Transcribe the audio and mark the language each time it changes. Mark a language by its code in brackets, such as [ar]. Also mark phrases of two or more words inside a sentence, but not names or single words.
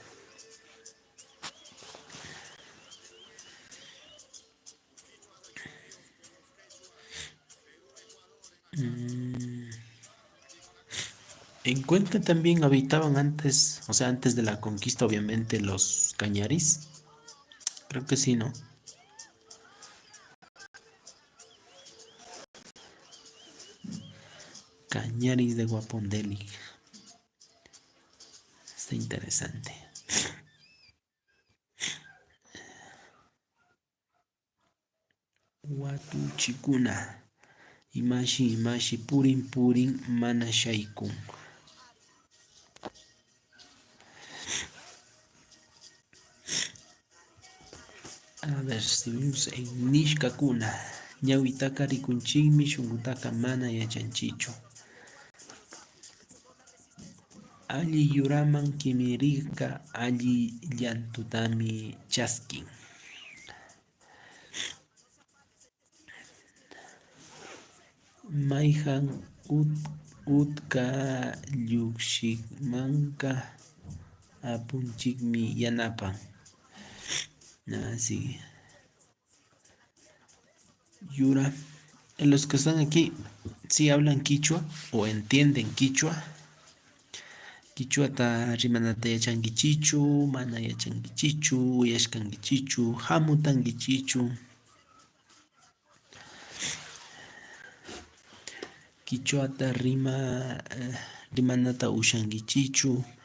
[es] En Cuenca también habitaban antes, o sea, antes de la conquista, obviamente, los Cañaris. Creo que sí, ¿no? Cañaris de Guapondeli. Está interesante. [qu] Watuchikuna. Imashi, imashi, purin, purin, mana shaykun. [es] A ver, estuvimos en Nishkakuna. [qu] Ñawitaka rikunchikmi, shunqutaka mana yachanchichu. Alli yuraman kimirika, alli llantutami chaskin. Mayjan utka lluqshikmanqa apunchikmi yanapan. [es] Así. Yura. Los que están aquí, si hablan quichua o entienden quichua. [qu] Quichua ta rimanata yachankichichu, mana yachankichichu, uyashkankichichu, hamutankichichu. Quichua ta rimanata ushankichichu.